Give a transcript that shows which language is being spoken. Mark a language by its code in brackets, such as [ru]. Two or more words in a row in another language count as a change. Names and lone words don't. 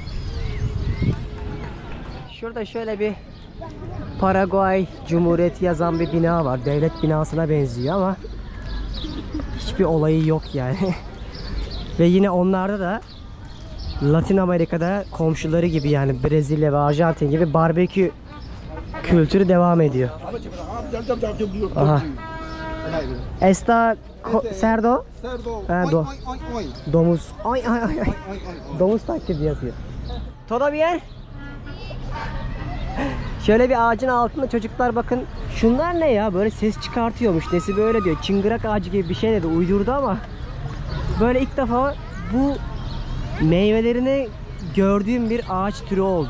[tr] Şurada şöyle bir Paraguay Cumhuriyeti yazan bir bina var. Devlet binasına benziyor ama hiçbir olayı yok yani. Ve yine onlarda da Latin Amerika'da komşuları gibi, yani Brezilya ve Arjantin gibi barbekü kültürü devam ediyor. [es] Aha. Esta cerdo? Cerdo. [tr] Domuz. Ay ay ay. Domuz taklidi yapıyor. [es] Todo bien? [tr] Şöyle bir ağacın altında çocuklar bakın. Şunlar ne ya? Böyle ses çıkartıyormuş. Nesi böyle diyor. Çıngırak ağacı gibi bir şey dedi. Uydurdu ama böyle ilk defa bu meyvelerini gördüğüm bir ağaç türü oldu.